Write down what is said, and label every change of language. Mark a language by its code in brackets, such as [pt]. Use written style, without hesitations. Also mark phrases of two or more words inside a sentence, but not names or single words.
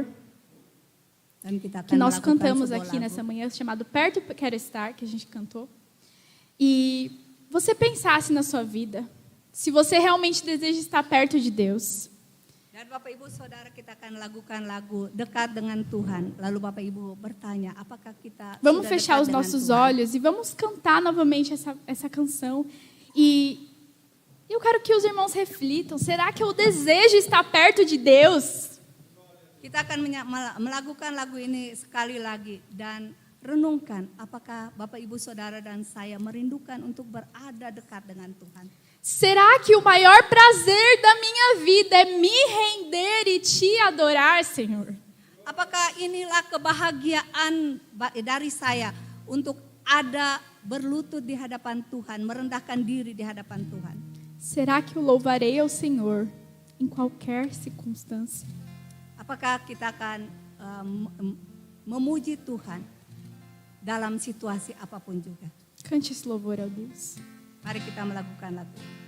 [id] dan kita [pt] que [id] akan [pt] nós [id] melakukan [pt] cantamos [id] sebuah [pt] aqui [id] lagu. [pt] nessa manhã, chamado Perto Quero Estar, que a gente cantou. E você pensasse na sua vida, se você realmente deseja estar perto de Deus. [id] Dan Bapak Ibu Saudara, kita akan lakukan lagu dekat dengan Tuhan. Lalu Bapak Ibu bertanya, apakah kita [pt] Vamos [id] sudah [pt] fechar [id] dekat [pt] os [id] dengan [pt] nossos [id] Tuhan? [pt] olhos e vamos cantar novamente essa canção. E eu quero que os irmãos reflitam. Será que eu desejo estar perto de Deus? [id] Kita akan melakukan lagu ini sekali lagi dan renungkan apakah Bapak Ibu Saudara dan saya merindukan untuk berada dekat dengan Tuhan. [pt] Será que o maior prazer da minha vida é me render e te adorar, Senhor? [id] Apakah inilah kebahagiaan dari saya untuk ada berlutut di hadapan Tuhan, merendahkan diri di hadapan Tuhan? [pt] Será que eu louvarei ao Senhor em qualquer circunstância? [id] Apakah kita akan memuji Tuhan dalam situasi apapun juga? [pt] Cante esse louvor ao Deus. [id] Mari kita melakukan lagu.